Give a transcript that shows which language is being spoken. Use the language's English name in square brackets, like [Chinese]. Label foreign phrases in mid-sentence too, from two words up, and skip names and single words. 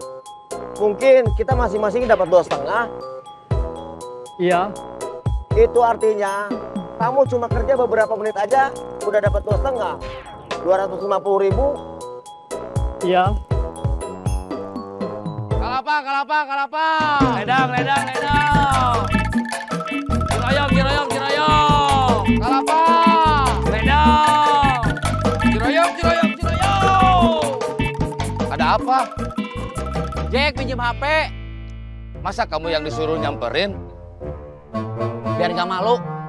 [Indonesian] Mungkin kita masing-masing dapat 2,5. Iya. Itu artinya, kamu cuma kerja beberapa menit aja, udah dapat 2,5. 250.000. Iya. [Sundanese] Kalapa, kalapa, kalapa. Ledang, ledang, ledang. Kiroyong, kiroyong, kiroyong. Kalapa. Ledang. Kiroyong, kiroyong, kiroyong. [Indonesian] Ada apa? Jack pinjam HP. Masa kamu yang disuruh nyamperin? Biar gak malu.